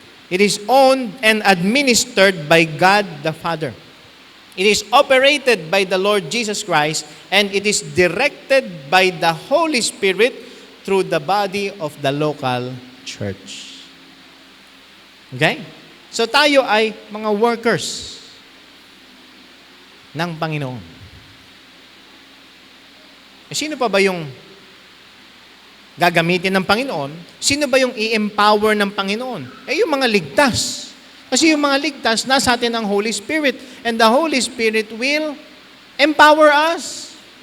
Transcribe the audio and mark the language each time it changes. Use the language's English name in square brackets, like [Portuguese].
[English] It is owned and administered by God the Father. It is operated by the Lord Jesus Christ, and it is directed by the Holy Spirit through the body of the local church. Okay? [Filipino] So tayo ay mga workers ng Panginoon. Sino pa ba yung gagamitin ng Panginoon? Sino ba yung i-empower ng Panginoon? Yung mga ligtas. Kasi yung mga ligtas, nasa atin ang Holy Spirit. [English] And the Holy Spirit will empower us.